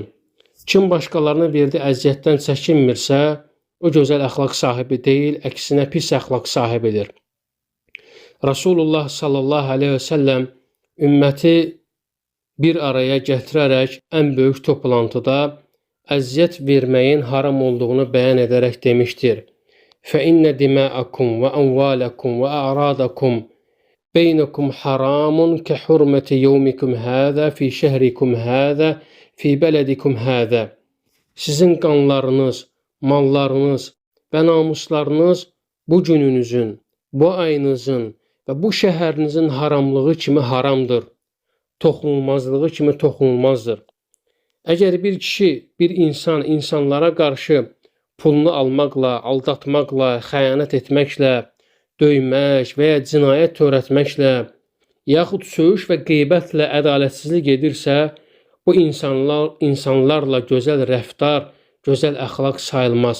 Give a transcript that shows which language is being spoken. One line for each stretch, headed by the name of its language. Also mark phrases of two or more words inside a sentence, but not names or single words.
Azerbaijani: Kim başqalarına verdiyi əziyyətdən çəkinmirsə, o gözəl əxlaq sahibi deyil, əksinə pis əxlaq sahibidir. Rasulullah
Arabic: صلى الله عليه وسلم
Azerbaijani: ümməti bir araya gətirərək ən böyük toplantıda əziyyət verməyin haram olduğunu bəyan edərək demişdir.
Arabic: فَإِنَّ دِمَاءَكُمْ وَأَمْوَالَكُمْ وَأَعْرَاضَكُمْ بَيْنَكُمْ حَرَامٌ كَحُرْمَةِ يَوْمِكُمْ هَذَا فِي شَهْرِكُمْ هَذَا فِي بَلَدِكُمْ هَذَا.
Azerbaijani: Sizin qanlarınız, mallarınız və namuslarınız bu gününüzün, bu ayınızın və bu şəhərinizin haramlığı kimi haramdır. Toxunulmazlığı kimi toxunulmazdır. Əgər bir kişi, bir insan insanlara qarşı pulunu almaqla, aldatmaqla, xəyanət etməklə, döymək və ya cinayət törətməklə, yaxud söyüş və qeybətlə ədalətsizlik edirsə, bu insanlarla gözəl rəftar, gözəl əxlaq sayılmaz.